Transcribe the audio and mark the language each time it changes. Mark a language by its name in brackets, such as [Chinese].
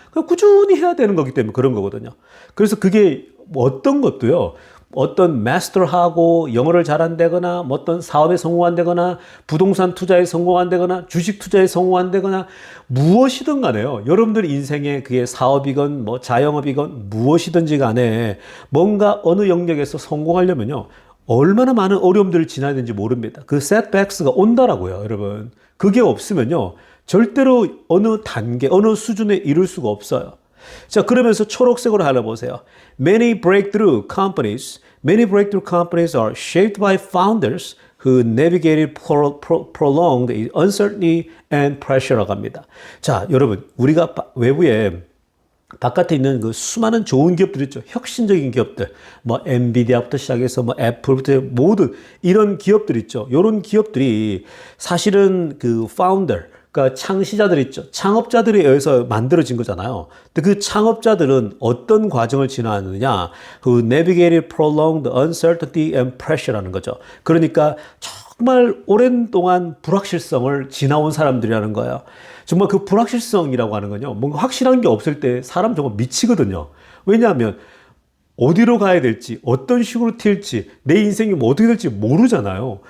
[Korean] 그냥 꾸준히 해야 되는 거기 때문에 그런 거거든요. 그래서 그게 뭐 어떤 것도요, 어떤 마스터하고 영어를 잘한다거나, 뭐 어떤 사업에 성공한다거나, 부동산 투자에 성공한다거나, 주식 투자에 성공한다거나, 무엇이든 간에요, 여러분들 인생에 그게 사업이건 뭐 자영업이건 무엇이든지 간에 뭔가 어느 영역에서 성공하려면요, 얼마나 많은 어려움들을 지나야 되는지 모릅니다. 그 setbacks가 온다라고요, 여러분. 그게 없으면요, 절대로 어느 단계, 어느 수준에 이룰 수가 없어요. 자, 그러면서 초록색으로 하나 보세요. [English] Many breakthrough companies are shaped by founders who navigated prolonged uncertainty and pressure [Korean] 라고 합니다. 자, 여러분, 우리가 외부에 바깥에 있는 그 수많은 좋은 기업들 있죠. 혁신적인 기업들. 뭐, 엔비디아부터 시작해서 뭐, 애플부터 모든 이런 기업들 있죠. 이런 기업들이 사실은 그 파운더, 그러니까 창시자들 있죠. 창업자들에 의해서 만들어진 거잖아요. 근데 그 창업자들은 어떤 과정을 지나느냐? [English] 그 navigated prolonged uncertainty and pressure [Korean] 라는 거죠. 그러니까 정말 오랜 동안 불확실성을 지나온 사람들이라는 거예요. 정말 그 불확실성이라고 하는 건요, 뭔가 확실한 게 없을 때 사람 정말 미치거든요. 왜냐하면 어디로 가야 될지, 어떤 식으로 튈지, 내 인생이 뭐 어떻게 될지 모르잖아요.